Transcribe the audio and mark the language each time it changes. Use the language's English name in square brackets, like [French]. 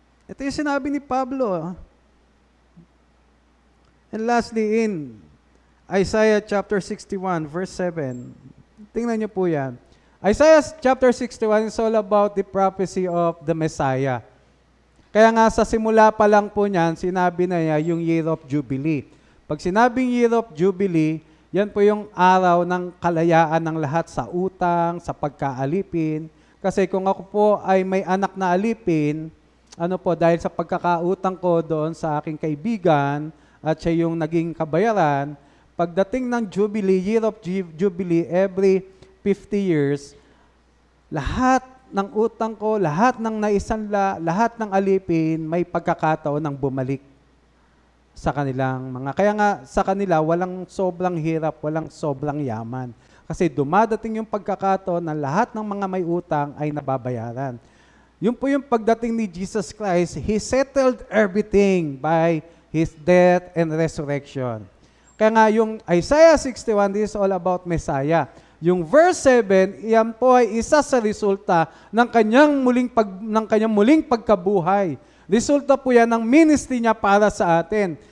[Filipino] Ito yung sinabi ni Pablo. [English] And lastly, in Isaiah chapter 61, verse 7. [Filipino] Tingnan niyo po yan. [English] Isaiah chapter 61 is all about the prophecy of the Messiah. [Filipino] Kaya nga sa simula pa lang po niyan, sinabi na niya yung Year of Jubilee. Pag sinabing Year of Jubilee, yan po yung araw ng kalayaan ng lahat sa utang, sa pagkaalipin. Kasi kung ako po ay may anak na alipin, dahil sa pagkakautang ko doon sa aking kaibigan, at siya yung naging kabayaran, pagdating ng Jubilee, Year of Jubilee, every 50 years, lahat ng utang ko, lahat ng naisanla, lahat ng alipin, may pagkakataon ng bumalik sa kanilang mga. Kaya nga sa kanila, walang sobrang hirap, walang sobrang yaman. Kasi dumadating yung pagkakataon na lahat ng mga may utang ay nababayaran. Yun po yung pagdating ni [English] Jesus Christ, He settled everything by His death and resurrection. [Filipino] Kaya nga yung [English] Isaiah 61, this is all about Messiah. [Filipino] Yung verse 7, iyan po ay isa sa resulta ng kanyang muling pagkabuhay. Resulta po yan ng ministry niya para sa atin.